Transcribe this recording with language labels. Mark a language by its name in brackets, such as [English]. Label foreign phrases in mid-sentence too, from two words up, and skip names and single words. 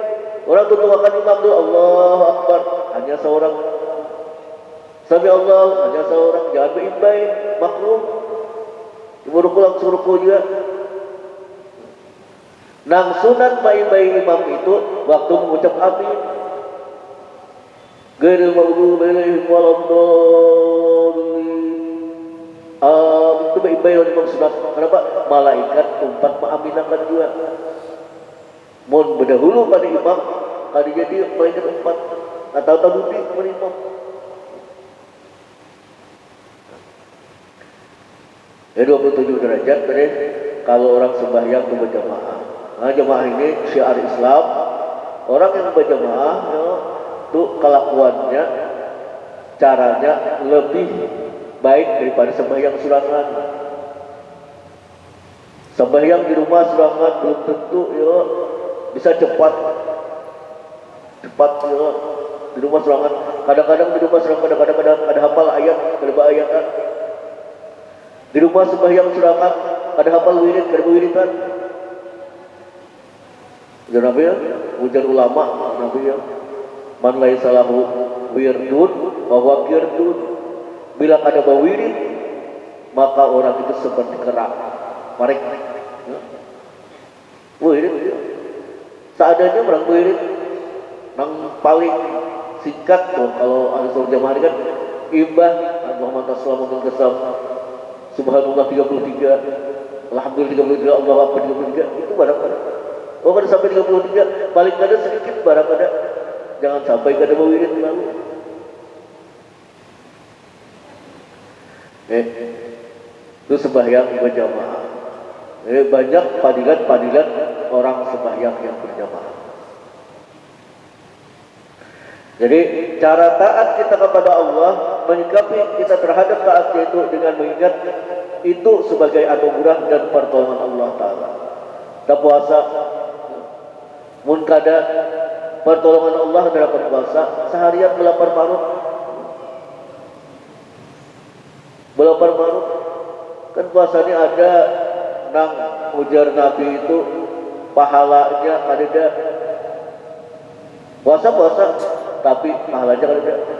[Banjar] Orang tutuakan imam itu [Arabic] الله أكبر, [Banjar] hanya seorang. [Arabic] سمع الله, [Banjar] hanya seorang. Jangan berimbai, makruh. Cuma ruku langsung ruku juga. Nang sunat berimbai imam itu waktu mengucap amin. [Arabic] غير المغضوب عليهم ولا الضالين. [Banjar] Itu berimbai oleh imam sunat. Kenapa? Malaikat umpat mengaminkan juga. Mohon berdahulu pada imam, kali jadi malaikat empat atau tabudi pada imam. Ya 27 derajat tadi kalau orang sembahyang berjamaah. Nah jamaah ini syiar Islam. Orang yang berjamaah ya, itu kelakuannya, caranya lebih baik daripada sembahyang surangan. Sembahyang di rumah surangan belum tentu ya bisa cepat ya di rumah serangan. Kadang-kadang di rumah serangan, kadang-kadang ada hafal ayat, ada ayat. Di rumah sembahyang serangan, ada hafal wirid, ada wiridan. Ujar Nabi ya, ujar ulama Nabi ya, [Arabic] من ليس له ورد و ورد. [Banjar] Bila ada wirid, maka orang itu seperti kerak. Marek. Ya. Wirid ya. Seadanya orang wirid yang paling singkat tuh kalau ada sholat jamaah kan imbah Muhammad [Arabic] صلى الله عليه وسلم سبحان الله 33 الحمد لله 33 الله أكبر [Banjar] 33 itu barang ada. Oh kada sampai 33 paling kada sedikit barang ada. Jangan sampai kada wirid lalu. Itu sembahyang berjamaah. Banyak padilat orang sembahyang yang berjamaah. Jadi cara taat kita kepada Allah, menyikapi kita terhadap taatnya itu dengan mengingat itu sebagai anugerah dan pertolongan Allah Ta'ala. Kita puasa, mun kada pertolongan Allah dalam berpuasa, seharian melapar parut. Kan puasanya ada nang ujar Nabi itu pahalanya ada puasa tapi pahalanya ada.